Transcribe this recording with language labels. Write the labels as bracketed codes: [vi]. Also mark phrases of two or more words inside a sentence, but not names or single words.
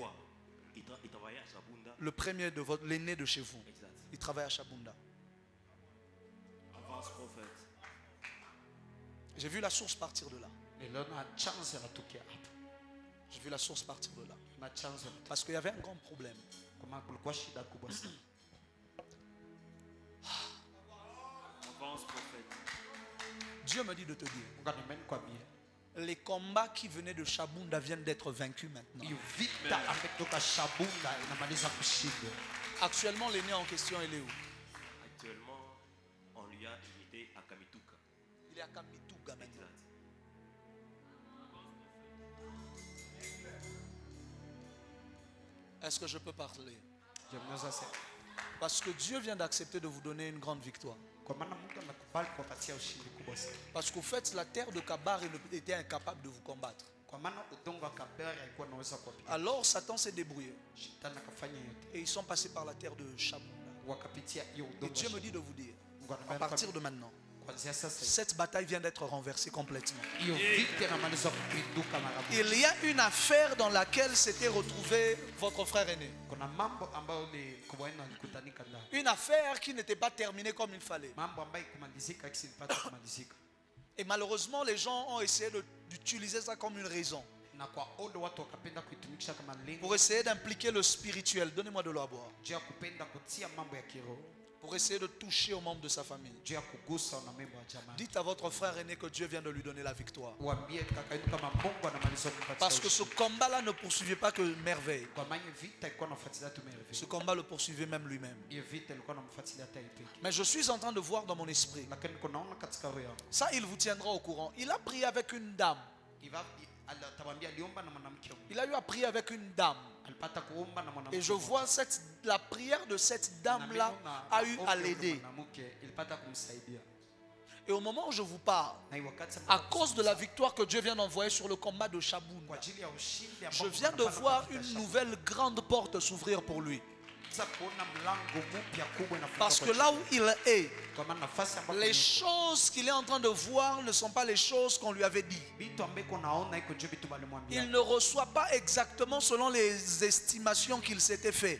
[fr] Il travaillait à Chabunda. Le premier de votre, l'aîné de chez vous. Exact. Il travaille à Chabunda. Avance prophète. J'ai vu la source partir de là. J'ai vu la source partir de là. Parce qu'il y avait un grand problème. [sw] Kama kulikuwa shida kubwa sana. [fr] Avance, prophète. Dieu me dit de te dire, [sw] Mungu amenikwambia. [fr] les combats qui venaient de Chabunda viennent d'être vaincus maintenant. [sw] Hiyo vita ametoka Shabunda inamaliza kushindwa. [fr] Actuellement, l'aîné en question, il est où? Actuellement, on lui a invité à Kamituka. Il est à Kamituga maintenant. Exact. Est-ce que je peux parler? [sw] Jamnaweza sema. [fr] Parce que Dieu vient d'accepter de vous donner une grande victoire. [sw] Kwa maana Mungu amekubali kuwapatia ushindi kubwa sana. [fr] Parce qu'au fait, la terre de Kabar était incapable de vous combattre. [sw] Kwa maana udongo wa Kaberi haikuwa naweza kuwapiga. [fr] Alors Satan s'est débrouillé. [sw] Shetani akafanya yote. [fr] Et ils sont passés par la terre de Chabunda. [sw] Wakapitia hiyo [fr] Et [sw] udongo. [fr] Dieu me dit de vous dire, [sw] Mungu [fr] à [sw] ananiambia [fr] partir de maintenant, [sw] kuanzia sasa [fr] cette bataille vient d'être renversée complètement. [sw] hiyo vita inamaliza kupinduka mara moja. [fr] Il y a une affaire dans laquelle s'était retrouvé votre frère aîné. [sw] Kuna mambo ambayo ni kubwa wenu alikutanika ndani. [fr] Une affaire qui n'était pas terminée comme il fallait. [sw] Mambo ambayo kumalizika kisi ilipata kumalizika. [fr] Et malheureusement, les gens ont essayé d'utiliser ça comme une raison. [sw] Na kwa ole watu wakapenda kuitumikisha kama lengo [fr] Pour essayer d'impliquer le spirituel. Donnez-moi de l'eau à boire. [sw] juu ya kupenda kutia mambo ya kiroho, [fr] Pour essayer de toucher aux membres de sa famille. [sw] juu ya kugusa wanamembo wa jamaa. [fr] Dites à votre frère aîné que Dieu vient de lui donner la victoire. [sw] Waambie kaka yetu kama Mungu anamaliza kumpatia. [fr] Parce que ce combat-là ne poursuivait pas que merveille. [sw] Kwa maana vita ilikuwa inafuatilia tu merveille. [fr] Ce combat le poursuivait même lui-même. [sw] Hiyo vita ilikuwa inamfuatilia hata yeye pekee. [fr] Mais je suis en train de voir dans mon esprit. [sw] Lakini kunaona katika roho yangu. [fr] Ça, il vous tiendra au courant. Il a prié avec une dame. [sw] Atamwambia aliomba na mwanamke. [fr] Il a eu à prier avec une dame. [sw] Alipata kuomba na mwanamke. [fr] Et je vois la prière de cette dame-là a eu à l'aider. [sw] Ilipata kumsaidia. [fr] Et au moment où je vous parle, [sw] Na wakati [fr] à cause de la victoire que Dieu vient d'envoyer sur le combat de Chabunda, [sw] kwa ajili ya ushindi ambao [fr] je viens de voir une nouvelle grande porte s'ouvrir pour lui. Parce que là où il est, les choses qu'il est en train de voir ne sont pas les choses qu'on lui avait dit. Il ne reçoit pas exactement selon les estimations qu'il s'était fait.